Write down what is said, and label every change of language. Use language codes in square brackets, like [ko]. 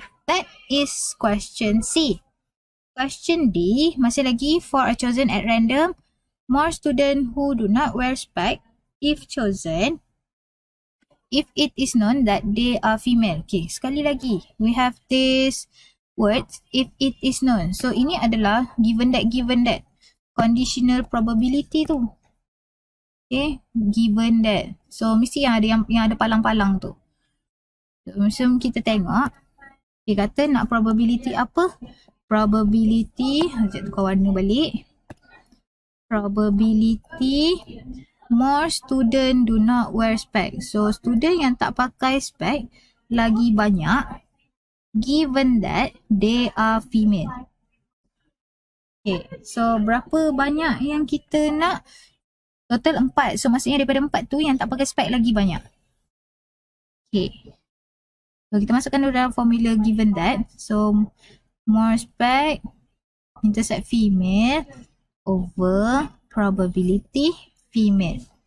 [en] That is question C. Question D, [ms] masih lagi, [en] 4 are chosen at random. More students who do not wear spec if chosen, if it is known that they are female. Okay, [ms] sekali lagi, [en] we have this words, if it is known. [ms] So ini adalah [en] given that. Conditional probability tu. Okay, given that. [ms] So mesti yang ada palang-palang tu. So kita tengok. Dia kata nak probability apa? Probability, sekejap tukar warna balik. [en] Probability more student do not wear spec. [ms] So student yang tak pakai spec lagi banyak [en] given that they are female. [ms] Okay, so berapa banyak yang kita nak? Total 4. So maksudnya daripada 4 tu yang tak pakai spek lagi banyak. Okay. So kita masukkan dulu dalam formula [en] given that. So more spec intersect female over probability female.